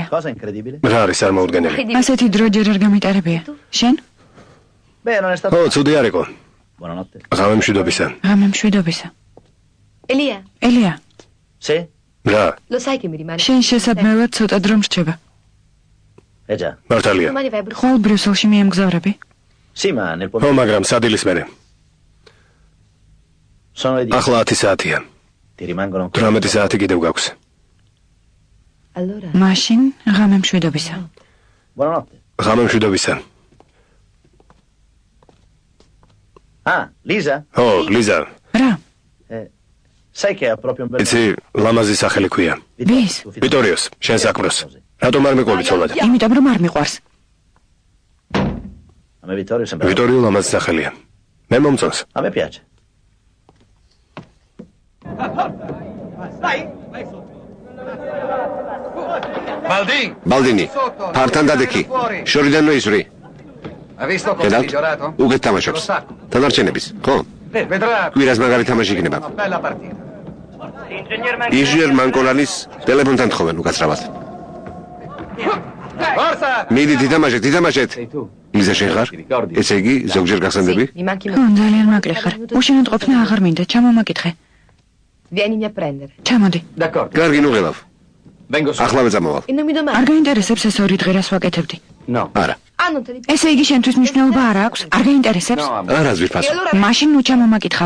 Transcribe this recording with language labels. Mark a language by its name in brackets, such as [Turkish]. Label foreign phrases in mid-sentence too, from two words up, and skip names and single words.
[Italian] Cosa incredibile? [Georgian] რა არის წარმოუდგენელი? ასეთი დრო ჯერ არ გამიტარებია. შენ? [Italian] Beh, non è stato. [Georgian] ო, ცუდი არ იყო. [Italian] Buonanotte. [Georgian] ღამე მშვიდობისა. ღამე მშვიდობისა. ელია, [Italian] Sì? [Georgian] რა? [Italian] Lo sai che mi rimane? [Georgian] შენ შესაბმევად ცოტა დრო მრჩება. [Italian] Eh già. [Georgian] მართალია. [Italian] Domani vai a Bruxelles. [Georgian] ხვალ ბრიუსელში მიემგზავრები? [Italian] Sì, ma nel [Georgian] ო, [Italian] pomeriggio [Georgian] მაგრამ სადილის მერე. [Italian] sono le 10. [Georgian] ახლა 10 საათია. [Italian] Ti rimangono [Georgian] 18 საათი კიდევ გაქვს. [Italian] Allora, [Georgian] მაშინ ღამე მშვიდობისა. [Italian] Buonanotte. [Georgian] ღამე მშვიდობისა. [Italian] Ah, Lisa? [Georgian] ო, ლიზა, რა? [Italian] Sai che ha proprio un bel [Georgian] იცი, ლამაზი სახელი ქვია. ვის? ვიტორიოს, შენ საქმროს. რატომ არ მიყვები ცოლად? იმიტომ რომ არ მიყვარს. [Italian] A me Vittorio sembra. [Georgian] ვიტორიო ლამაზი სახელია. მე მომწონს. [Italian] A me piace. [Georgian] ბალდინი, ფართან დადექი. შორიდან მოისვრი. ხედავთ? უგეთ თამაშობს. დანარჩენების, ხო? კვირას მაგარი თამაში იქნება. ინჟინერ მანკოლანის ტელეფონთან თხოვენ უკაცრავად. მიდით ითამაშეთ. იზა შენ ხარ? ესე იგი, ზოგჯერ გახსენდები? ძალიან მაკლი ხარ. უშენოდ ყოფნა აღარ მინდა, ჩამომაკითხე. [Italian] Vieni a prendere. [Georgian] ჩამოდი. კარგი, ნუ ღელავ. ახლავე წამოვალ. [Italian] E non mi domandi. [Georgian] არ გაინტერესებს ეს ორი დღე რას ვაკეთებდი? არა. [Italian] Ah, non te li [Georgian] ესე იგი შენთვის მნიშვნელობა არ აქვს? არ გაინტერესებს? არა ზვირფასო. მაშინ ნუ ჩამომაკითხავ.